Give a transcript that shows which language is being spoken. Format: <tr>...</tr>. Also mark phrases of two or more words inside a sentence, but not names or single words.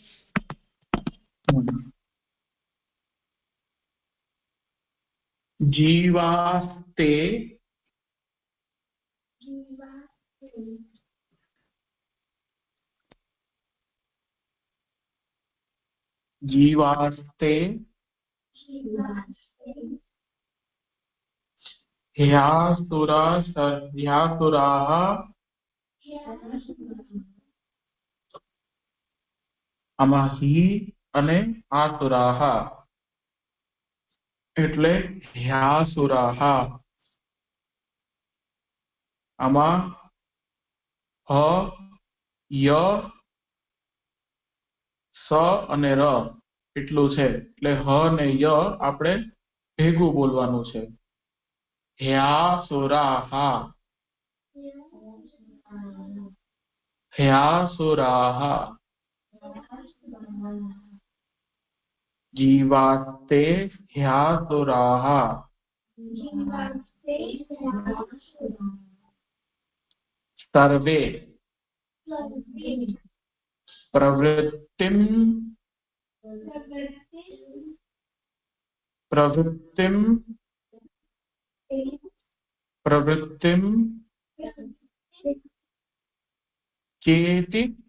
<sa>जीवास्ते जीवास्ते</sa> <gu>ह्यासुराः આમાં હિ અને આસુરાહ એટલે હ્યાસુરાહ. આમાં હ ય સ અને ર એટલું છે, એટલે હ ને ય આપણે ભેગું બોલવાનું છે.</gu> <sa>હ્યાસુરાહ હ્યાસુરાહ. जीवास्ते ह्यासुराः सर्वे प्रवृत्तिं चेति</sa>